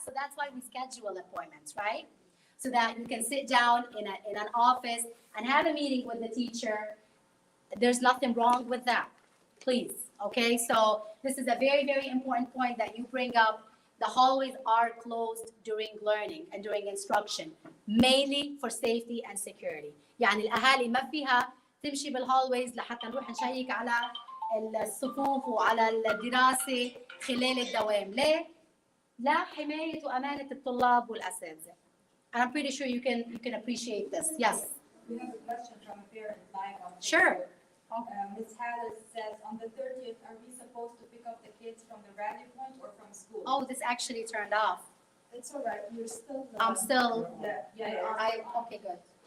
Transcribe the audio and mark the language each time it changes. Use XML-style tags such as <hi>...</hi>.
<en>So that's why we schedule appointments, right? So that you can sit down in an office and have a meeting with the teacher. There's nothing wrong with that. Please, okay? So this is a very, very important point that you bring up. The hallways are closed during learning and during instruction, mainly for safety and security.</en> <ar>يعني الأهالي ما فيها تمشي بالهالويز لحتى نروح نشيك على الصفوف وعلى الدراسة خلال الدوام. ليه؟ لا حماية وأمانة الطلاب والأساتذة.</ar> <en>And I'm pretty sure you can appreciate this. Yes. We have a question from a parent live on. Sure. Ms. Hallis says, on the 30th, are we supposed to pick up the kids from the rally point or from school? Oh, this actually turned off. It's all right, you're still. I'm still. Okay, good.</en>